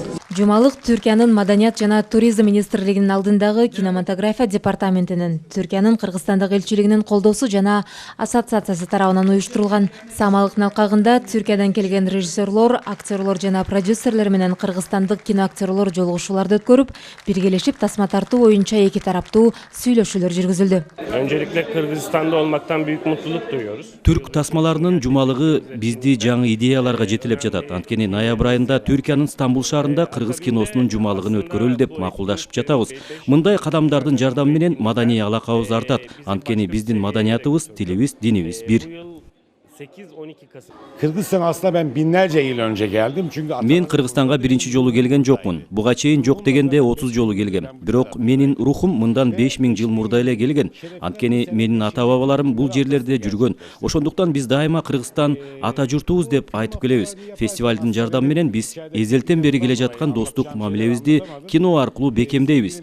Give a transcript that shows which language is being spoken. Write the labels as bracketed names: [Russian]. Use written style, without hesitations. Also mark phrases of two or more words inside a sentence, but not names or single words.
[Kyrgyz] Жумалык Түркиянын Маданият жана туризм министрлигинин алдындагы кинематография департаментинин, Түркиянын Кыргызстандагы элчилигинин колдоосу жана ассоциациясы тарабынан уюштурулган. Самалыктын алкагында Түркиядан келген режиссерлор, актерлор жана продюсерлер менен кыргызстандык киноактерлор жолугушууларды өткөрүп, биргелешип тасма тартуу боюнча эки тараптуу сүйлөшүүлөр жүргүзүлдү. [Turkish] Öncelikle Kırgızistan'da olmaktan büyük mutluluk duyuyoruz. [Kyrgyz] Түрк тасмаларынын жумалыгы бизди жаңы идеяларга жетелеп жатат. Анткени ноябрь айында Түркиянын Стамбул шаарында кыргыз киносунун жумалыгын өткөрөлү деп макулдашып жатабыз. Мындай кадамдардын жардамы менен маданий алакабыз артат. Анткени биздин маданиятыбыз, тилибиз, динибиз бир. [Turkish] Kırgızistan aslında ben binlerce yıl önce geldim çünkü [Kyrgyz] Мен Кыргызстанга биринчи жолу келген жокмун. Буга чейин жок дегенде 30 жолу келгем. Бирок менин рухум мындан 5000 жыл мурда эле келген. Анткени менин ата-бабаларым бул жерлерде жүргөн. Ошондуктан биз дайыма Кыргызстан ата журтубуз деп айтып келебиз. Фестивалдын жардамы менен биз эзелтен бери келе жаткан достук мамилебизди кино аркылуу бекемдейбиз.